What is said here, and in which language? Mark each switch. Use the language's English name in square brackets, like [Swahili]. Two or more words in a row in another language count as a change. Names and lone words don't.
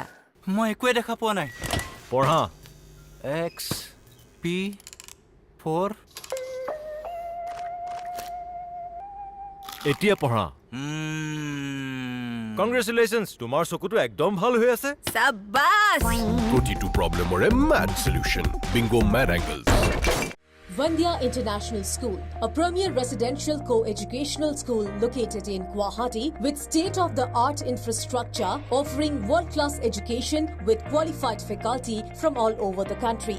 [Assamese] মই একোৱে দেখা পোৱা নাই পঢ়া X P 4 এতিয়া পঢ়া কংগ্ৰেচুলেশ্যনছ তোমাৰ চকুটো একদম ভাল হৈ আছে সাব্বাস প্ৰতিটো প্ৰব্লেমৰে [English] mad solution Bingo Mad Angles Vandya International School, a premier residential co-educational school located in Guwahati with state-of-the-art infrastructure offering world-class education with qualified faculty from all over the country.